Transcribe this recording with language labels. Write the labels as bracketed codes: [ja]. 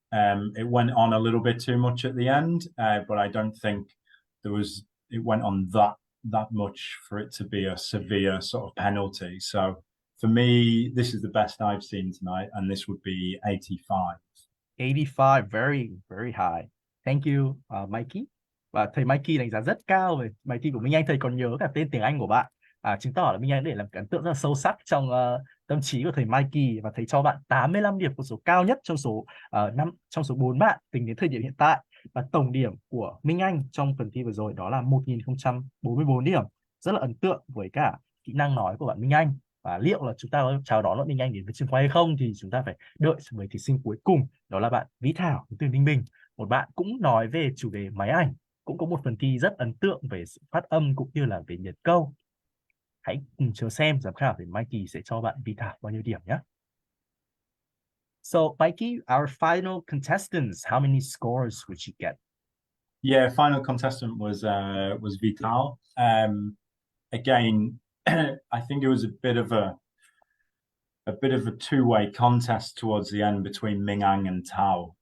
[en] It went on a little bit too much at the end, but I don't think it went on that much for it to be a severe sort of penalty. So for me, this is the best I've seen tonight, and this would be 85. 85, very, very high. Thank you, Mikey. [vi] Và thầy Mikey đánh giá rất cao về bài thi của Minh Anh. Thầy còn nhớ cả tên tiếng Anh của bạn, chứng tỏ là Minh Anh để làm ấn tượng rất là sâu sắc trong tâm trí của thầy Mikey, và thầy cho bạn 85 điểm, con số cao nhất trong số 4 bạn tính đến thời điểm hiện tại. Và tổng điểm của Minh Anh trong phần thi vừa rồi đó là 1.044 điểm. Rất là ấn tượng với cả kỹ năng nói của bạn Minh Anh. Và liệu là chúng ta có chào đón bạn Minh Anh đến với trường quay hay không thì chúng ta phải đợi với thí sinh cuối cùng, đó là bạn Vĩ Thảo đến từ Ninh Bình. Một bạn cũng nói về chủ đề máy ảnh, cũng có một phần thi rất ấn tượng về sự phát âm cũng như là về nhật câu. Hãy cùng chờ xem giám khảo thì Mikey sẽ cho bạn Vĩ Thảo bao nhiêu điểm nhé. [en] So Mikey, our final contestants, how many scores would you get? Yeah, final contestant was Vital. Again, I think it was a bit of a bit of a two-way contest towards the end between Ming Ang and Thao.